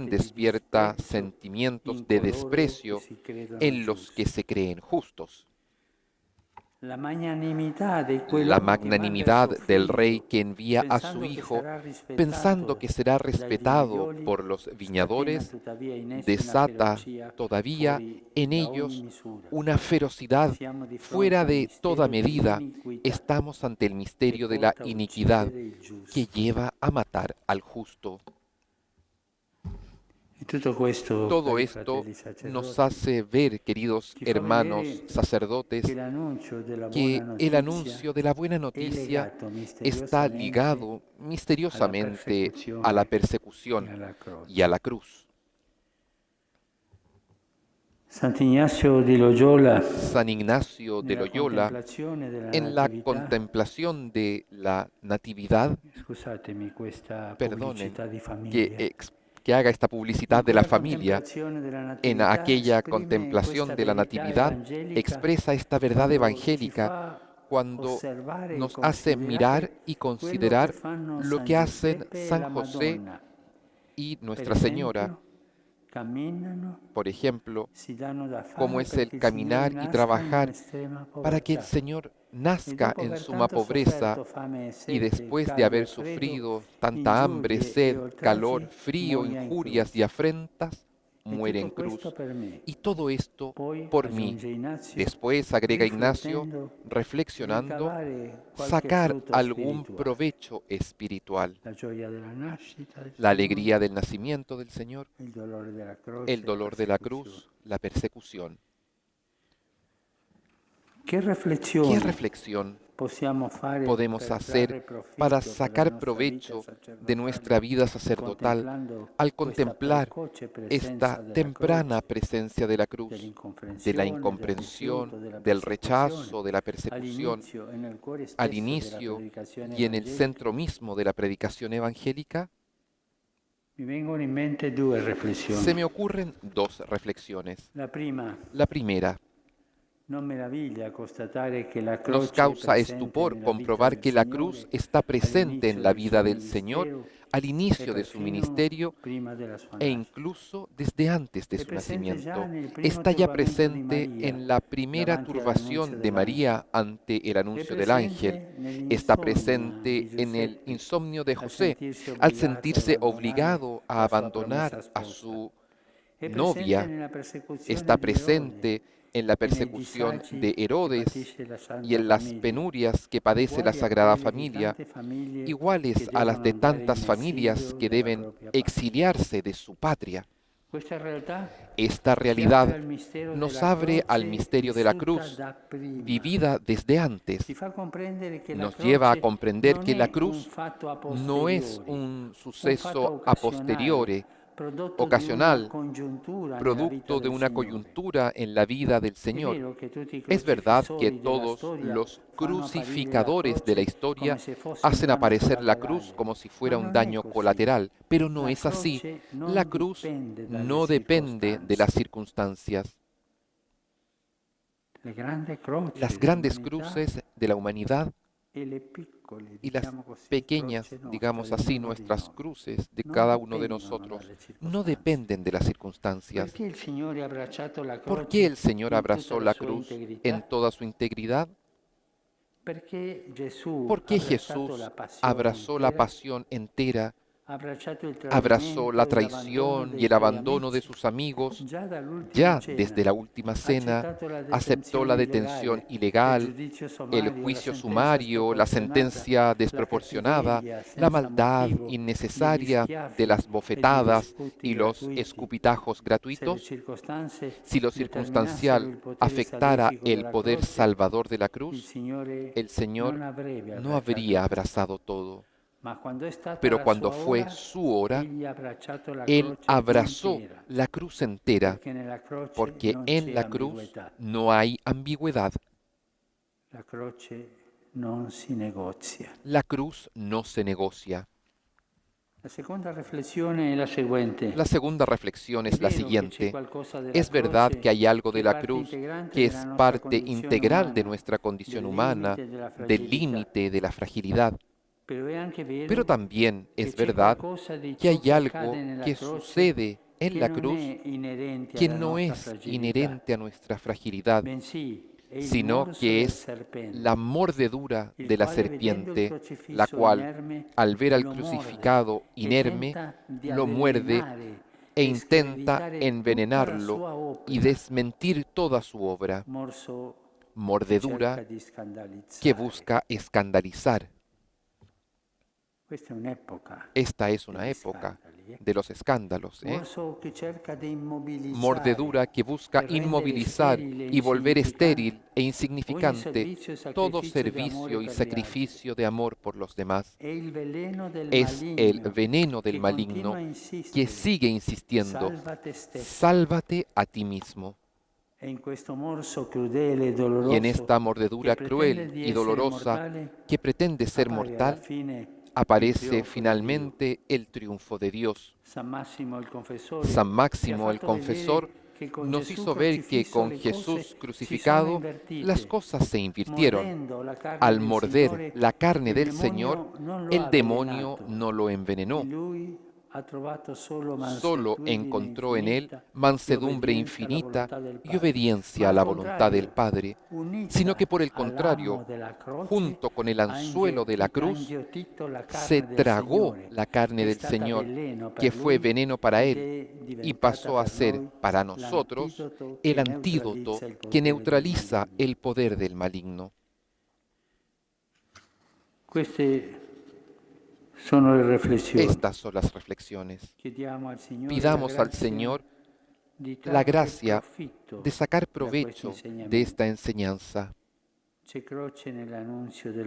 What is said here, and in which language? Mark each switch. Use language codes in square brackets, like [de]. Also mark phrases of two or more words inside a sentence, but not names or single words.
[it] sentimenti di [es] despierta [it] disprezzo [es] sentimientos [it] in [es] de [it] coloro [es] desprecio [it] che si credono [es] en los que [it] giusti. [es] se creen justos. [it] La magnanimità di [es] La [it] quell'uomo che manda il [es] magnanimidad [it] suo [es] del [it] figlio, [es] rey que envía a su [it] pensando che [es] hijo, [it] sarà rispettato [es] pensando que será [it] dai [es] respetado [it] vignaioli, [es] por los [it] scatena [es] viñadores, [it] tuttavia in essi una [es] desata [it] ferocia [es] todavía [it] fuori [es] en [it] da ogni [es] ellos [it] misura. [es] una ferocidad [it] Siamo di fronte [es] fuera [it] al [es] de misterio toda medida. [it] dell'iniquità [es] Estamos ante el [it] che [es] misterio de la [it] porta a [es] iniquidad [it] uccidere il giusto. [es] que lleva a matar al justo. [it] E tutto questo, [es] Todo [it] cari [es] esto [it] fratelli [es] nos [it] sacerdoti, [es] hace ver, queridos [it] ci fa [es] hermanos [it] vedere [es] sacerdotes, [it] che l'annuncio della [es] que [it] buona [es] el [it] notizia [es] anuncio de la buena [it] è [es] noticia [it] legato [es] está [it] misteriosamente [es] ligado [it] alla [es] misteriosamente a la [it] persecuzione e [es] persecución [it] alla [es] y a [it] croce. [es] la cruz. [it] Sant'Ignazio di Loyola, [es] San Ignacio de [it] nella [es] Loyola, [it] contemplazione della [es] en la [it] Natività, [es] contemplación de la Natividad, [it] scusatemi questa [es] perdonen [it] pubblicità di [es] que, [it] famiglia, [es] que haga esta publicidad [it] in [es] de la [it] quella [es] familia, [it] contemplazione della [es] en [it] Natività [es] aquella [it] esprime [es] contemplación [it] questa [es] de la [it] verità [es] Natividad, [it] evangelica [es] expresa esta verdad [it] quando ci [es] evangélica [it] fa [es] cuando [it] osservare e [es] nos hace mirar y [it] quello [es] considerar [it] che fanno [es] lo [it] San [es] que hacen [it] Giuseppe e [es] San [it] la [es] José [it] Madonna. [es] y [it] Per [es] Nuestra Señora, [it] esempio, camminano, [es] por ejemplo, [it] si danno da fare [es] cómo es el [it] perché il [es] caminar [it] Signore [es] y [it] nasca in [es] trabajar [it] un'estrema [es] para que el [it] povertà. [es] Señor [it] E [es] nazca [it] dopo [es] en [it] aver [es] suma [it] tanto [es] pobreza [it] sofferto fame e [es] y [it] sete, [es] después de [it] caldo e [es] haber [it] freddo, [es] sufrido tanta hambre, [it] ingiurie e [es] sed, calor, [it] oltraggi, [es] frío, [it] muoia in [es] injurias y [it] croce. [es] afrentas, [it] E [es] muere en [it] tutto questo [es] cruz. [it] per me. [es] Y todo esto [it] Poi, [es] por mí. [it] aggiunge Ignazio, [es] Después, agrega Ignacio, [it] riflettendo, [es] reflexionando, [it] ricavare qualche [es] sacar [it] frutto [es] algún [it] spirituale. [es] provecho espiritual. [it] La gioia della nascita del [es] La [it] Signore, [es] alegría del nacimiento del Señor, [it] il dolore della croce, [es] el dolor de la [it] persecuzione. [es] cruz, la persecución. [it] Che [es] ¿Qué [it] riflessione [es] reflexión [it] possiamo fare [es] podemos [it] per [es] hacer [it] trarre profitto [es] para [it] dalla [es] sacar [it] nostra [es] provecho [it] vita sacerdotale, [es] de nuestra vida sacerdotal [it] contemplando [es] al [it] questa [es] contemplar [it] precoce presenza [es] esta [it] della [es] temprana [it] croce, [es] presencia de la cruz, de la [it] dell'incomprensione, del [es] incomprensión, [it] rifiuto, della [es] del [it] persecuzione, [es] rechazo, de la persecución, [it] all'inizio e nel cuore [es] al [it] stesso della [es] inicio [it] predicazione [es] y en el [it] evangelica, [es] centro mismo de la predicación evangélica? [it] Mi vengono in mente due [es] Se [it] riflessioni. [es] me ocurren dos reflexiones. [it] La prima, [es] La primera, [it] non meraviglia constatare che la [es] nos [it] croce è [es] causa [it] presente [es] estupor [it] nella vita [es] comprobar [it] del [es] que la cruz [it] Signore [es] está presente en [it] all'inizio [es] la [it] del [es] vida [it] suo [es] del Señor [it] ministero [es] al [it] e [es] inicio de su [it] perfino [es] ministerio [it] prima della sua [es] e [it] nascita. [es] incluso desde antes de [it] È [es] su [it] presente già [es] nacimiento. [it] nel primo [es] Está ya [it] turbamento di [es] presente [it] Maria [es] en la primera [it] davanti all'annunzio [es] turbación de [it] dell'angelo. [es] María ante el [it] È [es] anuncio del ángel. [it] presente [es] Está [it] nell'insonnia [es] presente [it] di [es] en el [it] Giuseppe [es] insomnio de [it] al [es] José, [it] sentirsi [es] al [it] obbligato ad [es] sentirse [it] abbandonare [es] obligado a [it] la sua promessa [es] abandonar a [it] sposa. [es] su [it] È presente [es] novia. [it] nella persecuzione [es] Está [it] di Erode [es] presente en la [it] e nei [es] persecución [it] disagi [es] de [it] che [es] Herodes [it] patisce la [es] y [it] Santa [es] en las [it] Famiglia, [es] penurias que padece la [it] uguali a [es] Sagrada [it] quelle di [es] Familia, [it] tante famiglie che [es] iguales a las [it] devono [es] de [it] andare [es] tantas [it] in [es] familias [it] esilio [es] que [it] dalla [es] deben [it] propria patria. [es] exiliarse de su patria. [it] Questa realtà [es] Esta [it] ci apre [es] realidad [it] al mistero [es] nos [it] della [es] abre al [it] croce [es] misterio de la [it] vissuta [es] cruz, [it] da prima. [es] vivida desde antes. [it] Ci fa comprendere che la [es] Nos lleva a [it] croce [es] comprender [it] non [es] que la [it] è un [es] cruz [it] fatto a [es] no es [it] posteriori, [es] un [it] un fatto [es] suceso a [it] occasionale, [es] posteriori, [it] prodotto di una [es] ocasional, [it] congiuntura nella vita [es] producto de [it] del [es] una [it] Signore. [es] coyuntura en la vida del [it] È [es] Señor. [it] vero che tutti i [es] Es verdad que [it] crocifissori della [es] todos [it] storia [es] los [it] fanno apparire la [es] crucificadores de la [it] croce [es] historia [it] come se fosse un [es] hacen [it] danno [es] aparecer la cruz [it] collaterale, [es] como si [it] ma [es] fuera un [it] non è [es] daño [it] così. [es] colateral, pero no [it] La [es] es así. [it] croce [es] La [it] non [es] cruz [it] dipende dalle [es] no depende de las [it] circostanze. [es] circunstancias. [it] Le grandi croci [es] Las grandes [it] dell'umanità [es] cruces de la humanidad [it] e le piccole, [es] y las [it] diciamo così, [es] pequeñas, [it] croci nostre, [es] digamos [it] di [es] así, [it] ognuno di [es] nuestras [it] noi, [es] cruces de [it] non [es] cada uno de [it] dipendono [es] nosotros, [it] dalle [es] no [it] circostanze. [es] dependen de las circunstancias. [it] Perché il Signore ha abbracciato la [es] ¿Por [it] croce [es] qué el Señor [it] in tutta [es] abrazó [it] la [es] la [it] sua [es] cruz [it] integrità? [es] en toda su integridad? [it] Perché Gesù [es] ¿Por [it] ha [es] qué [it] abbracciato [es] Jesús [it] la passione [es] abrazó la [it] intera, [es] pasión entera, [it] ha abbracciato il [es] abrazó la [it] tradimento e l'abbandono [es] traición y [it] dei [es] el [it] suoi [es] abandono de [it] amici? [es] sus amigos? [it] Già dall'ultima [es] Ya [it] cena [es] desde la última [it] ha [es] cena [it] accettato la [es] aceptó la detención [it] detenzione [es] ilegal, [it] illegale, il giudizio [es] el [it] sommario, la [es] juicio [it] sentenza [es] sumario, la [it] sproporzionata, [es] sentencia [it] la [es] desproporcionada, [it] cattiveria [es] la [it] senza [es] maldad [it] motivo, degli [es] innecesaria de [it] schiaffi [es] las [it] e degli [es] bofetadas [it] sputi [es] y los [it] gratuiti. [es] escupitajos [it] Se le [es] gratuitos. [it] circostanze [es] Si lo [it] determinassero [es] circunstancial [it] il potere [es] afectara [it] salvifico [es] el [it] della [es] poder [it] croce, [es] salvador de la [it] il [es] cruz, [it] Signore [es] el Señor [it] non avrebbe [es] no [it] abbracciato [es] habría [it] tutto. [es] abrazado todo. [it] Ma quando è stata [es] Pero [it] la [es] cuando [it] sua [es] fue [it] ora, [es] su hora, [it] egli ha abbracciato la [es] Él [it] croce [es] abrazó [it] intera, [es] la cruz entera, [it] perché nella croce [es] porque [it] non [es] en [it] c'è [es] la cruz [it] ambiguità. [es] no hay ambigüedad. [it] La croce non si negozia. [es] La cruz no se negocia. [it] La seconda riflessione è la seguente. [es] La segunda reflexión [it] È [es] es la [it] vero che c'è [es] siguiente. [it] qualcosa della [es] Es verdad [it] croce [es] que hay algo de [it] che è [es] la [it] parte [es] cruz [it] integrante [es] que [it] della [es] es [it] nostra [es] parte [it] condizione [es] integral de [it] umana, [es] nuestra condición [it] del [es] humana, [it] limite, della [es] del [it] fragilità. [es] límite, de la fragilidad. [it] Però è anche vero [es] Pero también [it] che [es] es [it] c'è [es] verdad [it] qualcosa di [es] que [it] ciò [es] hay [it] che [es] algo [it] accade nella [es] que [it] croce [es] sucede en [it] che [es] la [it] non [es] cruz [it] è inerente [es] que [it] alla [es] no [it] nostra [es] es [it] fragilità, [es] inherente a nuestra fragilidad, [it] bensì è il [es] sino [it] morso [es] que [it] del [es] es [it] serpente, [es] la mordedura [it] il [es] de la [it] quale, vedendo il [es] serpiente, [it] crocifisso [es] la cual, [it] inerme, [es] al ver al [it] lo [es] crucificado [it] morde e [es] inerme, [it] tenta di [es] lo muerde [it] avvelenare e e [es] intenta [it] screditare tutta la [es] envenenarlo [it] sua [es] y [it] opera, [es] desmentir toda su obra, [it] morso che [es] mordedura [it] cerca di scandalizzare. [es] que busca escandalizar. [it] Questa è un'epoca [es] Esta es una [it] degli [es] época [it] scandali, [es] de los escándalos, [it] morso che cerca di immobilizzare, [es] mordedura que busca [it] e rendere [es] inmovilizar [it] sterile e [es] y volver estéril [it] insignificante e ogni [es] insignificante [it] servizio e [es] todo [it] sacrificio [es] servicio y [it] d'amore per gli altri. [es] sacrificio de amor por los demás. [it] È il veleno del [es] Es el [it] maligno [es] veneno del [it] che [es] maligno [it] continua a [es] que [it] insistere, [es] sigue insistiendo, [it] salva te stesso. [es] sálvate a ti mismo. [it] E in questo morso crudele e [es] Y [it] doloroso [es] en esta mordedura [it] che [es] cruel [it] pretende di [es] y [it] essere [es] dolorosa [it] mortale, [es] que pretende ser [it] appare alla [es] mortal, [it] fine il [es] aparece [it] trionfo di Dio. [es] finalmente el triunfo de Dios. [it] San Massimo il confessore [es] San [it] ci ha [es] Máximo el [it] fatto [es] confesor [it] vedere che con [es] nos [it] Gesù [es] hizo ver que [it] crocifisso [es] con [it] le [es] Jesús [it] cose si sono [es] crucificado [it] invertite. [es] las cosas se invirtieron. [it] Mordendo la carne [es] Al [it] del [es] morder [it] Signore, [es] la carne [it] il [es] del [it] demonio [es] Señor, [it] non lo [es] el [it] ha [es] demonio [it] avvelenato. [es] no lo envenenó, [it] In lui ha trovato solo [es] solo mansedumbre encontró en él infinita mansedumbre y infinita obediencia a la voluntad del y Padre. obediencia [it] Ma [es] a [it] al [es] la voluntad del [it] contrario, [es] Padre, [it] unita [es] sino que por el [it] al [es] contrario, [it] amo della croce, [es] junto con el [it] ha [es] anzuelo de la cruz, [it] inghiottito la [es] se [it] carne del [es] tragó [it] Signore, [es] la carne [it] che è [es] del [it] stata [es] Señor, [it] veleno per [es] que fue [it] lui [es] veneno para [it] ed [es] él, [it] è [es] y [it] diventata [es] pasó a [it] per [es] ser [it] noi [es] para nosotros [it] l'antidoto [es] el [it] che [es] antídoto [it] neutralizza il [es] que [it] potere del [es] neutraliza [it] maligno. [es] el poder del maligno. [it] Queste sono le riflessioni. [es] Estas son las reflexiones. [it] Chiediamo al Signore [es] Pidamos [it] la [es] al [it] grazia [es] Señor [it] di [es] la [it] trarre [es] gracia [it] profitto [es] de sacar [it] da questo [es] provecho de [it] insegnamento. [es] esta enseñanza. [it] C'è croce nell'annunzio del